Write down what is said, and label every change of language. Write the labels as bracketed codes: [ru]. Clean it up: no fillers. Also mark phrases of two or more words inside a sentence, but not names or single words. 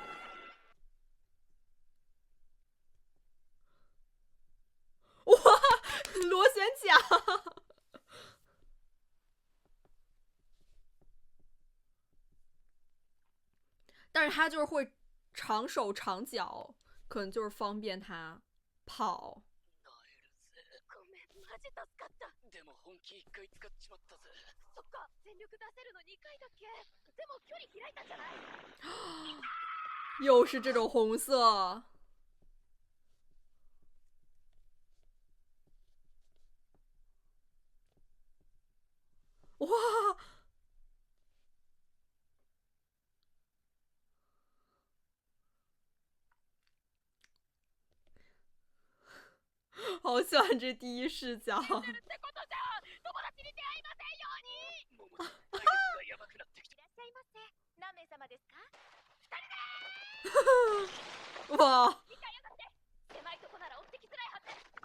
[zh] 哇！螺旋桨。但是他就是会长手长脚，可能就是方便他跑。 [ja] ごめん、マジ助かった。でも本気1回使っちまったぜ。そっか、全力出せるの2回だけ。でも距離開いたんじゃない？ [zh] 又是这种红色。哇！好喜欢这第一视角。 [ja] ってことじゃ、友達に出会いませんように。桃さん、体力がやばくなってきた。いらっしゃいませ。何名様ですか？2人でー。 [zh] 哇！ [ja] 理解やがって。狭いとこなら追ってきづらいはず。